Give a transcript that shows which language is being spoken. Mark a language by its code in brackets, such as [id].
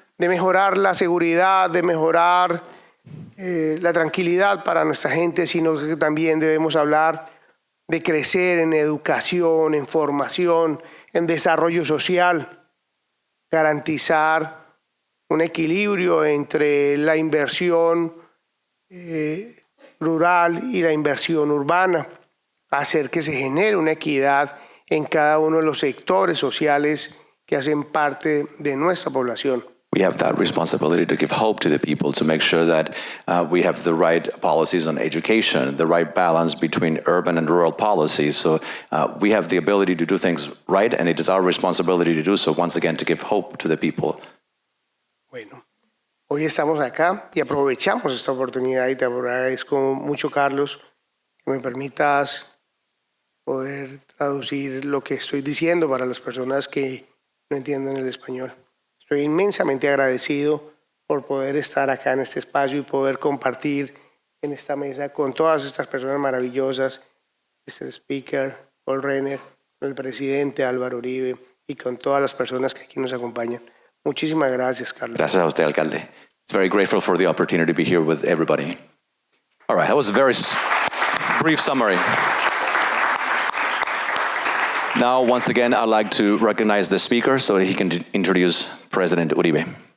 [es] mejorar la seguridad, de mejorar la tranquilidad para nuestra gente, sino que también debemos hablar de crecer en educación, en formación, en desarrollo social, garantizar un equilibrio entre la inversión rural y la inversión urbana, hacer que se genere una equidad en cada uno de los sectores sociales que hacen parte de nuestra población. [en] We have that responsibility to give hope to the people, to make sure that we have the right policies on education, the right balance between urban and rural policies. So we have the ability to do things right, and it is our responsibility to do so, once again, to give hope to the people. [es] Bueno, hoy estamos acá y aprovechamos esta oportunidad y te agradezco mucho, Carlos, que me permitas poder traducir lo que estoy diciendo para las personas que no entienden el español. Estoy inmensamente agradecido por poder estar acá en este espacio y poder compartir en esta mesa con todas estas personas maravillosas, el speaker, Paul Renner, el presidente Álvaro Uribe y con todas las personas que aquí nos acompañan. Muchísimas gracias, Carlos. Gracias a usted, alcalde. [en] It's very grateful for the opportunity to be here with everybody. All right, that was a very brief summary. Now, once again, I'd like to recognize the speaker so that he can introduce President Uribe.